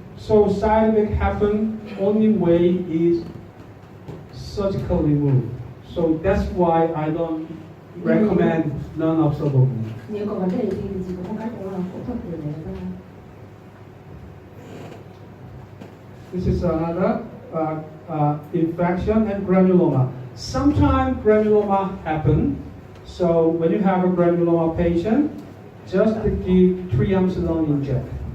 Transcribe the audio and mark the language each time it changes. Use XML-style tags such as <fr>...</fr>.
<en>So side effect happen only way is surgically removed. So that's why I don't recommend non-observable.</en> <vi>Nếu có vấn đề thì chỉ có một cách đó là phẫu thuật để lấy ra.</vi> <en>This is another infection and granuloma. Sometimes granuloma happen. So when you have a granuloma patient, just to give triamcinolone inject.</en>